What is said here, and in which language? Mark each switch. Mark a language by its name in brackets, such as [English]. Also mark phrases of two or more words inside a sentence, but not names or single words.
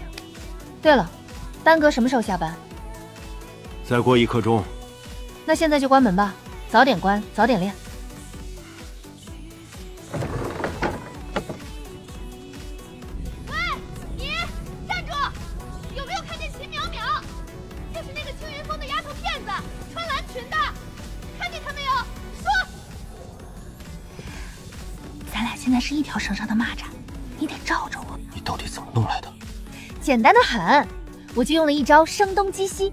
[Chinese] 對了，丹哥什麼時候下班？再過1刻鐘。那現在就關門吧，早點關，早點練。喂，你站住！有沒有看見秦淼淼？就是那個青雲峰的丫頭片子，穿藍裙的，看見她沒有？說！咱倆現在是一條繩上的螞蚱，你得罩着我。你到底怎麼弄來的？簡單的很，我就用了一招聲東擊西。